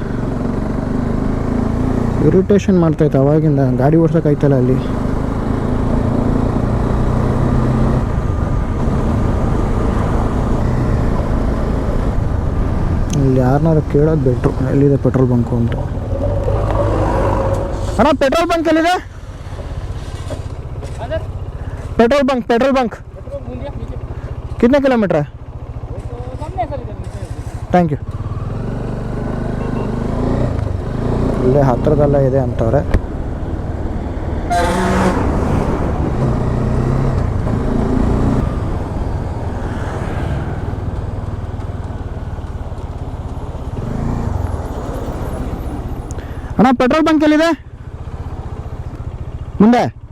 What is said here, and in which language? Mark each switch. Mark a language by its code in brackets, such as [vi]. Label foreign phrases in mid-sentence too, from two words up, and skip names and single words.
[kn] ಇರಿಟೇಷನ್ ಮಾಡ್ತಾಯಿತ್ತು ಅವಾಗಿಂದ, ಗಾಡಿ ಓಡ್ಸೋಕ್ಕಾಯ್ತಲ್ಲ ಅಲ್ಲಿ. ಇಲ್ಲಿ ಯಾರನ್ನಾರು ಕೇಳೋದು ಬೆಟ್ರು, ಎಲ್ಲಿದೆ [en] petrol bunk [kn] ಅಂತ. ಅಣ್ಣ [en] petrol bunk [kn] ಎಲ್ಲಿದೆ? [en] petrol bunk [hi] कितने किलोमीटर है? [en] thank you. [kn] ಇಲ್ಲೇ ಹತ್ತಿರದಲ್ಲೇ ಇದೆ ಅಂತವ್ರೆ. ಅಣ್ಣ [en] petrol bunk [kn] ಎಲ್ಲಿದೆ ಮುಂದೆ?